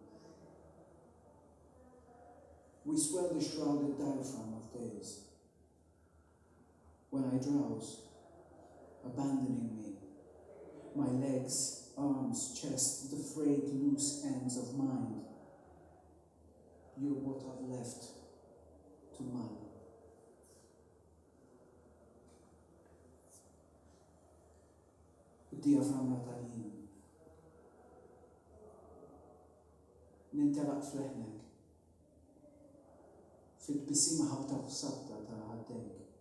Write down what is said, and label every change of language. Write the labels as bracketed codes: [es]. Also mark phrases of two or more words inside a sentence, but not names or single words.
[en] We swell the shrouded diaphragm of days. When I drowse, abandoning me, my legs, arms, chest, the frayed loose ends of mind, you're what I've left to mull. [mt] Diaframma tal-jien. Nintelaq fleħnek. Fit-bisima ħabta f'sabta ta' ħaddejk.